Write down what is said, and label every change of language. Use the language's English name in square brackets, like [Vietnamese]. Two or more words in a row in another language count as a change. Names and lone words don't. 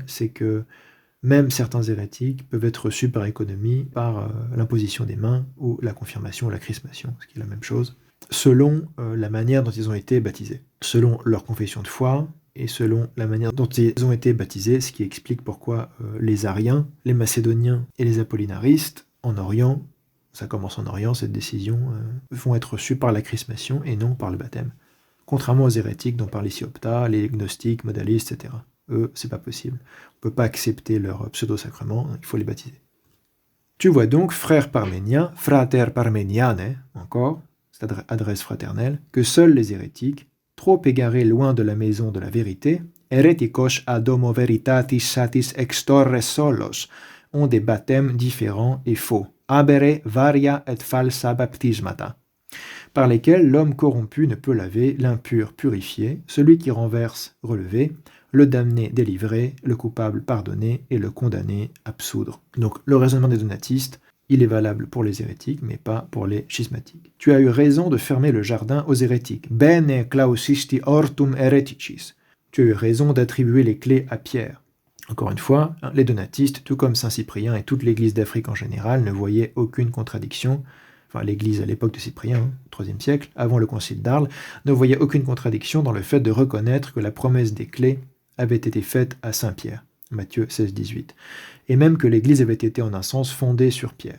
[French] c'est que même certains hérétiques peuvent être reçus par économie par l'imposition des mains ou la confirmation ou la chrismation, ce qui est la même chose, selon la manière dont ils ont été baptisés, selon leur confession de foi et selon la manière dont ils ont été baptisés, ce qui explique pourquoi les Ariens, les Macédoniens et les Apollinaristes, en Orient, ça commence en Orient, cette décision, vont être reçus par la chrismation et non par le baptême. Contrairement aux hérétiques dont parle ici Opta, les gnostiques, modalistes, etc. Eux, c'est pas possible. On ne peut pas accepter leur pseudo-sacrement, il faut les baptiser. Tu vois donc, frère parménien, [Latin] frater parmeniane, [French] encore, cette adresse fraternelle, que seuls les hérétiques, trop égarés loin de la maison de la vérité, [Latin] hereticos ad homo veritatis satis extorres solos, [French] ont des baptêmes différents et faux, [Latin] abere varia et falsa baptismata, [French] par lesquels l'homme corrompu ne peut laver, l'impur purifier, celui qui renverse relever, le damné délivré, le coupable pardonné et le condamné absoudre. Donc le raisonnement des donatistes, il est valable pour les hérétiques, mais pas pour les schismatiques. Tu as eu raison de fermer le jardin aux hérétiques. [Latin] Bene clausisti hortum hereticis. [French] Tu as eu raison d'attribuer les clés à Pierre. Encore une fois, les donatistes, tout comme Saint Cyprien et toute l'Église d'Afrique en général, ne voyaient aucune contradiction. Enfin, l'Église à l'époque de Cyprien, au IIIe siècle, avant le concile d'Arles, ne voyait aucune contradiction dans le fait de reconnaître que la promesse des clés avait été faite à Saint Pierre, Matthieu 16-18, et même que l'Église avait été en un sens fondée sur Pierre.